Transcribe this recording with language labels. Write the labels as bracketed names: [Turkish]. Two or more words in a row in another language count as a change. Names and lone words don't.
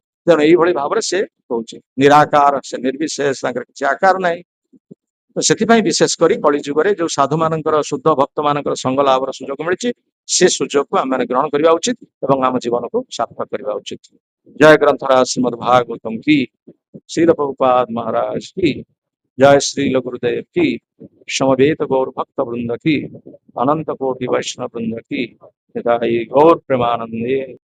[Odia] ତେଣୁ ଏଇଭଳି ଭାବରେ ସେ କହୁଛି ନିରାକାର, ସେ ନିର୍ବିଶେଷ, ତାଙ୍କର କିଛି ଆକାର ନାହିଁ। ତ ସେଥିପାଇଁ ବିଶେଷ କରି କଳି ଯୁଗରେ ଯୋଉ ସାଧୁ ମାନଙ୍କର ଶୁଦ୍ଧ ଭକ୍ତ ମାନଙ୍କର ସଙ୍ଗ ଲାଭର ସୁଯୋଗ ମିଳିଛି, ସେ ସୁଯୋଗକୁ ଆମେ ଗ୍ରହଣ କରିବା ଉଚିତ ଏବଂ ଆମ ଜୀବନକୁ ସାର୍ଥକ କରିବା ଉଚିତ। [Hindi] जय ग्रंथराज श्रीमद भागवतम की, श्रील प्रभुपाद महाराज की, जय श्री गुरुदेव की, समवेत गौर भक्त वृंद की, अनंत कोटि वैष्णव वृंद की, [Bangla] নিতাই গৌর প্রেমানন্দে।